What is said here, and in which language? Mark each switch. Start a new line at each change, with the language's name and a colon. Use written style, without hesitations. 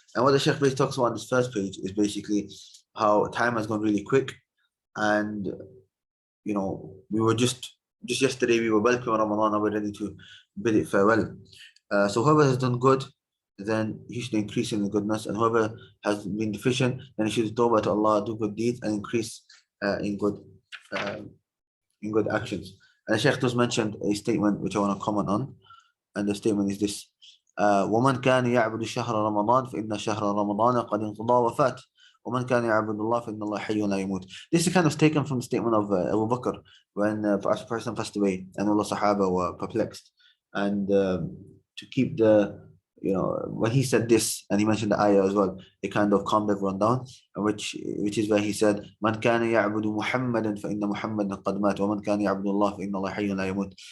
English: And what the Shaykh basically talks about on this first page is basically how time has gone really quick, and we were just yesterday we were welcoming Ramadan and we're ready to bid it farewell. So whoever has done good, then he should increase in the goodness, and whoever has been deficient, then he should tawbah to Allah, do good deeds and increase in good actions. And the Shaykh just mentioned a statement which I want to comment on, and the statement is this:
Arabic: ومن كان يعبد شهر رمضان فإن شهر رمضان قد انقضى وفات ومن كان يعبد الله فإن الله حي لا يموت.
English: This is kind of taken from the statement of Abu Bakr when a person passed away and all the Sahaba were perplexed, and to keep when he said this and he mentioned the ayah as well, it kind of calmed everyone down, which is where he said,
Arabic: من كان يعبد محمدا فإن محمدا قد مات ومن كان يعبد الله فإن الله حي لا يموت.